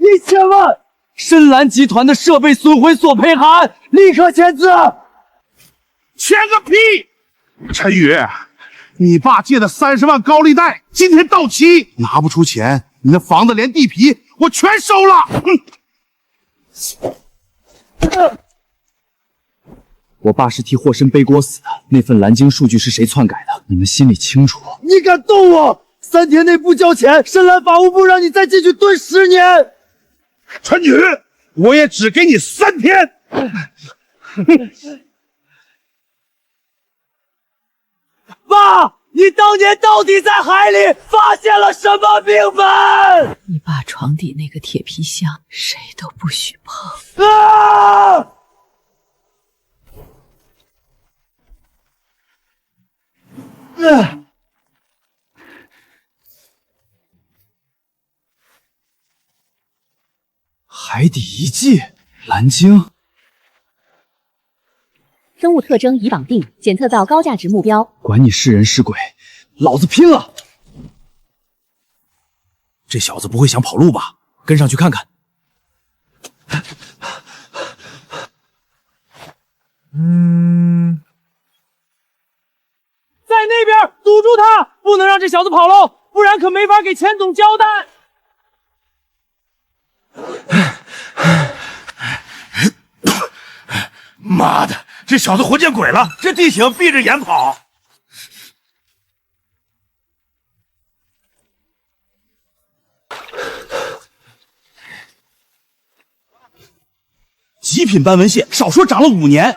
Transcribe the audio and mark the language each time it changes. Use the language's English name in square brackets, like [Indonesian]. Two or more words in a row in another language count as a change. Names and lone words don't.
[Chinese] 1000 萬！深藍集團的設備損毀索賠函，立刻簽字。簽個屁！陳宇，你爸借的30萬高利貸今天到期，拿不出錢，你那房子连地皮我全收了。我爸是替霍申背锅死的，那份蓝鲸数据是谁篡改的？你们心里清楚。你敢动我？3天内不交钱，深藍法务部讓你再进去蹲10年。陈宇，我也只給你3天。爸，你當年到底在海裡發現了什麼病本？你爸床底那個鐵皮箱，誰都不許碰。啊！海底遺跡，藍鯨。生物特徵已綁定，檢測到高價值目標。管你是人是鬼，老子拼了！這小子不會想跑路吧？跟上去看看。在那邊堵住他，不能讓這小子跑了，不然可沒法給錢總交代。媽的，這小子活見鬼了！這地形閉着眼跑。极品斑紋蟹，少說長了5年。